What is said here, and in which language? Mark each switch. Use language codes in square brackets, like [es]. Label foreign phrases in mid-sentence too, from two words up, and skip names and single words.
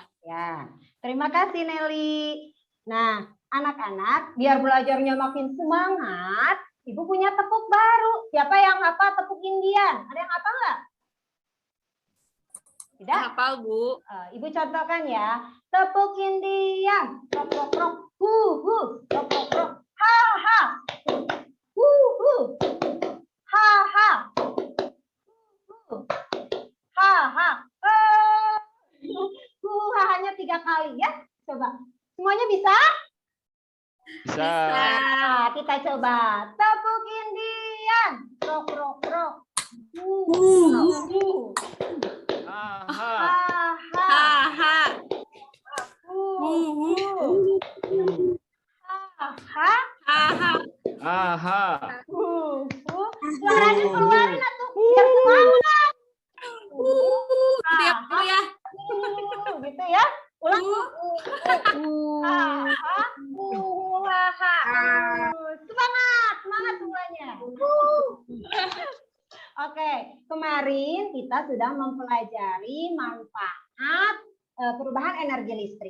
[id] Ya. Terima kasih Nelly. Nah, anak-anak biar belajarnya makin semangat, Ibu punya tepuk baru. Siapa yang hafal tepuk Indian? Ada yang hafal nggak? Tidak? Hafal, Bu. Ibu contohkan ya. Tepuk Indian. Rok, rok, rok. Hu, hu. Rok, rok, rok. Ha, ha. Hu, hu. Ha, ha. Hu, ha, ha. Hu, ha, hanya 3 kali ya. Coba. Semuanya bisa? Bisa. Nah, kita coba. Tepuk Indian. Rok, rok, rok. Hu, hu. Aha. Ha-ha. Ha-ha. Ha-ha. Aha. Suaranya keluarin atuh. Biar semangat. Siap, Bu ya. Gitu ya. Ulang. Ha-ha. Semangat, semangat semuanya. Oke, kemarin kita sudah mempelajari manfaat perubahan energi listrik.